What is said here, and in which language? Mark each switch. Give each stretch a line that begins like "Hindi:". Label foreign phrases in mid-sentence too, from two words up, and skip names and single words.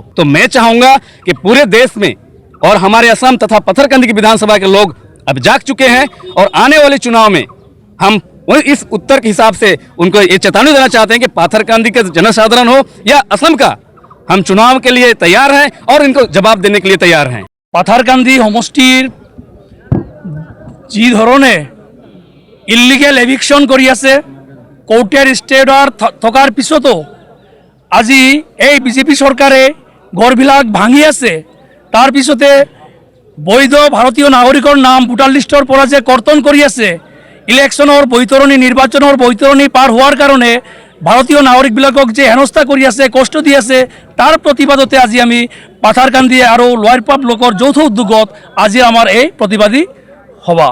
Hindi: तो मैं चाहूंगा कि पूरे देश में और हमारे असम तथा पथरकंदी की विधानसभा के लोग अब जाग चुके हैं और आने वाले चुनाव में हम इस उत्तर के हिसाब से उनको ये चेतावनी देना चाहते हैं कि पाथरकांदी का जनसाधारण हो या असम का, हम चुनाव के लिए तैयार हैं और इनको जवाब देने के लिए तैयार हैं।
Assamese: পাথারকান্দি সমষ্টির যি ধরনে
English: illegal eviction
Assamese: কৰি আছে, কোর্টের
English: stay order
Assamese: থকাৰ পিছতো আজি এই বিজেপি চৰকাৰে ঘৰবিলাক ভাঙি আছে। তাৰ পিছতে বৈধ ভাৰতীয় নাগৰিকৰ নাম
English: voter list
Assamese: পৰা যে কৰ্তন কৰি আছে, ইলেকশ্যনৰ বৈতৰণি নিৰ্বাচনৰ বৈতৰণি পাৰ হোৱাৰ কাৰণে ভাৰতীয় নাগৰিকবিলাকক যে হেনস্থা কৰি আছে, কষ্ট দি আছে, তাৰ প্ৰতিবাদতে আজি আমি পাথাৰকান্দি আৰু লোৱাৰপুৱা ব্লকৰ যৌথ উদ্যোগত আজি আমাৰ এই প্ৰতিবাদী সভা।